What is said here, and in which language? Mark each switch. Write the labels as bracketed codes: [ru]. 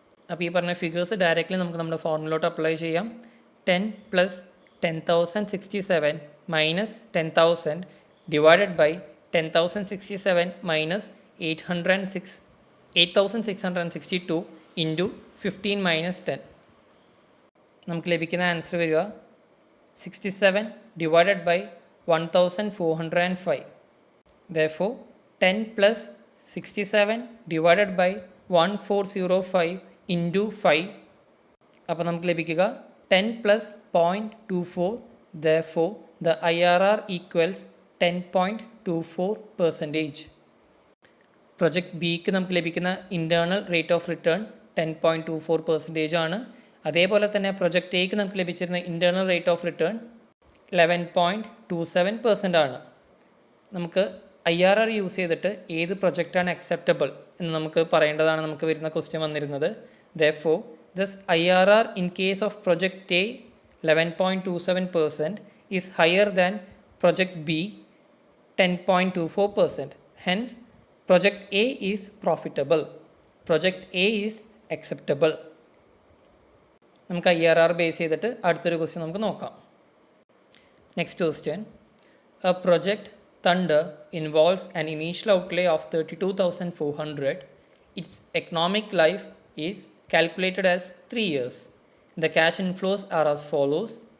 [ml] അപ്പോൾ ഈ പറഞ്ഞ ഫിഗേഴ്സ് ഡയറക്റ്റ്ലി നമുക്ക് നമ്മുടെ ഫോർമുലോട്ട് അപ്ലൈ ചെയ്യാം. [en] 10 plus 10,067 minus 10, [ml] 000 divided by 10,067 minus 8,662 into 15 minus 10. നമുക്ക് ലഭിക്കുന്ന ആൻസർ വരിക [en] 67 divided by 1,405. Therefore 10 plus 67 divided by 1405 into 5. [ml] അപ്പോൾ നമുക്ക് ലഭിക്കുക 10 plus 0.24. [en] Therefore the IRR equals 10.24%. [ml] Project ബിക്ക് നമുക്ക് ലഭിക്കുന്ന ഇൻറ്റേർണൽ റേറ്റ് ഓഫ് റിട്ടേൺ 10.24% ആണ്. അതേപോലെ തന്നെ പ്രൊജക്റ്റ് എക്ക് നമുക്ക് ലഭിച്ചിരുന്ന ഇൻറ്റേർണൽ റേറ്റ് ഓഫ് റിട്ടേൺ 11.27% ആണ്. നമുക്ക് IRR യൂസ് ചെയ്തിട്ട് ഏത് പ്രൊജക്റ്റാണ് അക്സെപ്റ്റബിൾ എന്ന് നമുക്ക് പറയേണ്ടതാണ് നമുക്ക് വരുന്ന ക്വസ്റ്റ്യൻ വന്നിരുന്നത്. [en] Therefore this IRR in case of project A 11.27% is higher than project B 10.24%. Hence project A is profitable, project A is acceptable. [ml] നമുക്ക് IRR ബേസ് ചെയ്തിട്ട് അടുത്തൊരു ക്വസ്റ്റ്യൻ നമുക്ക് നോക്കാം. [en] Next question, a project Thunder involves an initial outlay of 32,400. Its economic life is calculated as 3 years. The cash inflows are as follows.